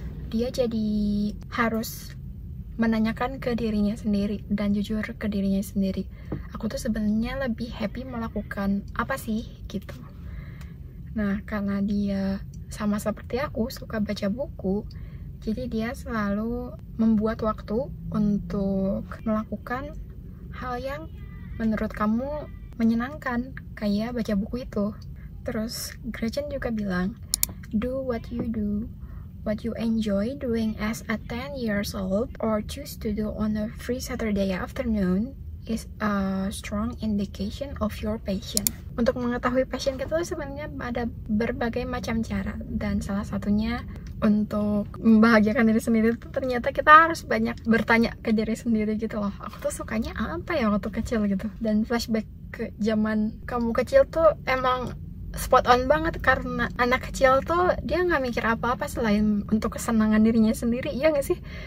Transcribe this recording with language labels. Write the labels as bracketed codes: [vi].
[id] Dia jadi harus menanyakan ke dirinya sendiri dan jujur ke dirinya sendiri, aku tuh sebenarnya lebih happy melakukan apa sih gitu. Nah, karena dia sama seperti aku suka baca buku, jadi dia selalu membuat waktu untuk melakukan hal yang menurut kamu menyenangkan, kayak baca buku itu. Terus Gretchen juga bilang, [en] do what you do, what you enjoy doing as a 10 years old, or choose to do on a free Saturday afternoon is a strong indication of your passion. [id] Untuk mengetahui passion kita sebenarnya ada berbagai macam cara, dan salah satunya untuk membahagiakan diri sendiri tuh ternyata kita harus banyak bertanya ke diri sendiri gitu loh. Aku tuh sukanya apa ya waktu kecil gitu. Dan flashback ke zaman kamu kecil tuh emang [en] spot on [id] banget, karena anak kecil tuh dia nggak mikir apa-apa selain untuk kesenangan dirinya sendiri, iya nggak sih?